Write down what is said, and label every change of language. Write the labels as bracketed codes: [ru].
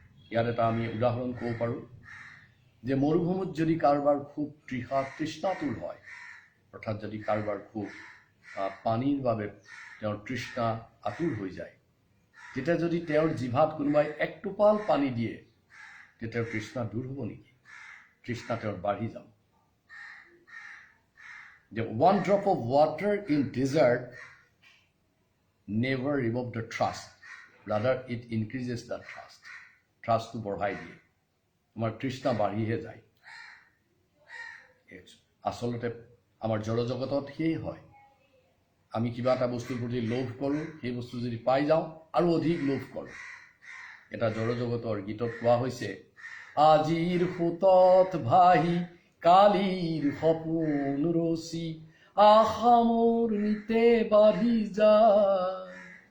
[as] ইয়াত এটা আমি উদাহৰণ ক'ব পাৰোঁ যে মৰুভূমিত যদি কাৰোবাৰ খুব তৃষ্ণাতুৰ হয়, অৰ্থাৎ যদি কাৰোবাৰ খুব পানীৰ বাবে তেওঁৰ তৃষ্ণা আতুৰ হৈ যায়, তেতিয়া যদি তেওঁৰ জিভাত কোনোবাই এক টোপাল পানী দিয়ে তেতিয়া তেওঁৰ তৃষ্ণা দূৰ হ'ব নেকি? তৃষ্ণা তেওঁৰ বাঢ়ি যাব। [en] The one drop of water in desert never remove the thirst, rather it increases the thirst. [as] Thirstটো বঢ়াই দিয়ে, আমাৰ তৃষ্ণা বাঢ়িহে যায়। আচলতে আমাৰ জড়জগতত সেয়ে হয়। আমি কিবা এটা বস্তুৰ প্ৰতি লোভ কৰোঁ, সেই বস্তু যদি পাই যাওঁ আৰু অধিক লোভ কৰোঁ। এটা জড়জগতৰ গীতত কোৱা হৈছে আজিৰ সোঁতত ভাহি কালিৰ সপোন ৰচি আশা মোৰ নিতে বাঢ়ি যায়।